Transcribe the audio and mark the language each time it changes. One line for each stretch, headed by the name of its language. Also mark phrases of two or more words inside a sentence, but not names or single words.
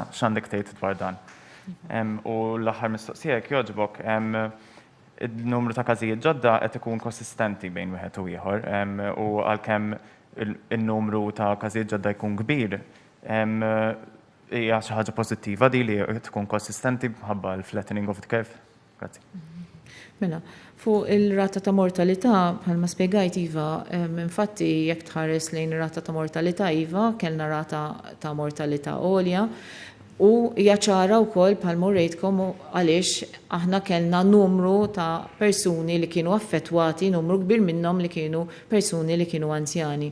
Maltese: X'għandek tgħid dwar dan? U l-aħħar mistoqsija jekk jogħġbok il-numru ta' każijiet ġodda qed ikun konsistenti bejn wieħed u ieħor u għalkemm in-numru ta' każijiet ġodda jkun kbir hija xi ħaġa pożittiva di li tkun konsistenti bħabba l-
English: flattening of the curve.
Maltese: Grazzi. Mela, fuq il-rata ta' mortalità, bħalma spjegajt Iva, infatti jekk tħares lejn ir-rata ta' mortalità Iva, kellna rata ta' mortalità għolja u hija ċara wkoll bħalma rejtkom għaliex aħna kellna numru ta' persuni li kienu affettwati, numru kbir minnhom li kienu persuni li kienu anzjani.